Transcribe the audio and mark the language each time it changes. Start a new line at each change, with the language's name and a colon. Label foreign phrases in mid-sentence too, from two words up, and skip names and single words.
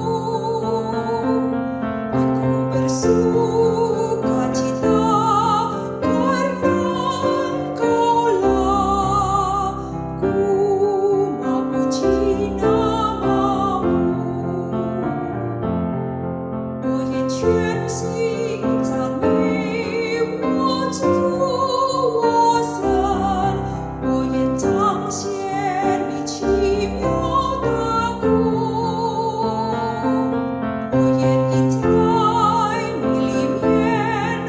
Indonesian: Aku bersuka cita karena Engkau-lah, ku memuji nama-Mu.
Chinese: 全心赞美我主我神，我愿彰显你奇妙的功，我愿意在你里面